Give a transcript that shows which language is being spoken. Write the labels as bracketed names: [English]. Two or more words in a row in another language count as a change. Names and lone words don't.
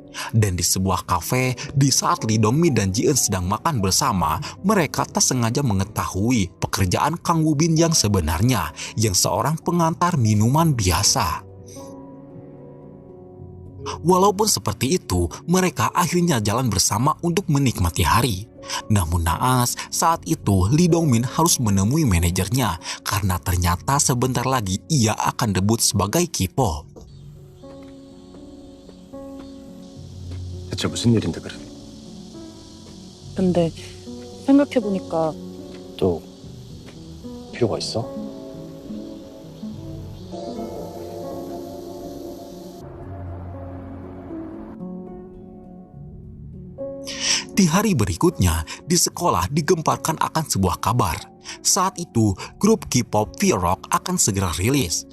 [Indonesian] Dan di sebuah kafe, di saat Lee Dong-min dan Ji Eun sedang makan bersama, mereka tak sengaja mengetahui pekerjaan Kang Woo-bin yang sebenarnya, yang seorang pengantar minuman biasa. Walaupun seperti itu, mereka akhirnya jalan bersama untuk menikmati hari. Namun naas, saat itu Lee Dong-min harus menemui manajernya karena ternyata sebentar lagi ia akan debut sebagai K-pop. [Korean] 대체 무슨 일인데 그래? 근데 생각해보니까 또 필요가 있어? [Indonesian] Di hari berikutnya, di sekolah digemparkan akan sebuah kabar. Saat itu, grup K-pop V-Rock akan segera rilis.